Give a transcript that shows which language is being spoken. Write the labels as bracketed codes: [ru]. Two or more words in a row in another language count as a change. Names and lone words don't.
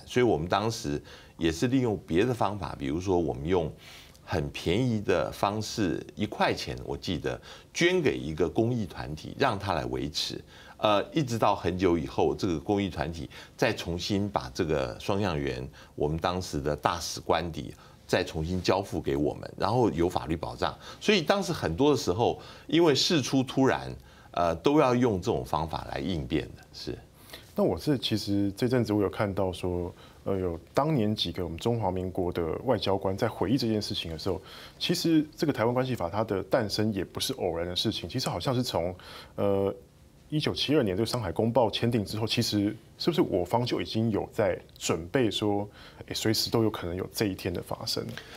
[zh] 所以我們當時也是利用別的方法，比如說我們用很便宜的方式，1塊錢，我記得捐給一個公益團體，讓他來維持。一直到很久以後，這個公益團體再重新把這個雙向員，我們當時的大使官邸再重新交付給我們，然後有法律保障。所以當時很多的時候，因為事出突然，都要用這種方法來應變的。是。那其实这阵子我有看到说，有当年几个我们中华民国的外交官在回忆这件事情的时候，其实这个台湾关系法它的诞生也不是偶然的事情，其实好像是从1972年这个上海公报签订之后，其实是不是我方就已经有在准备说，随时都有可能有这一天的发生？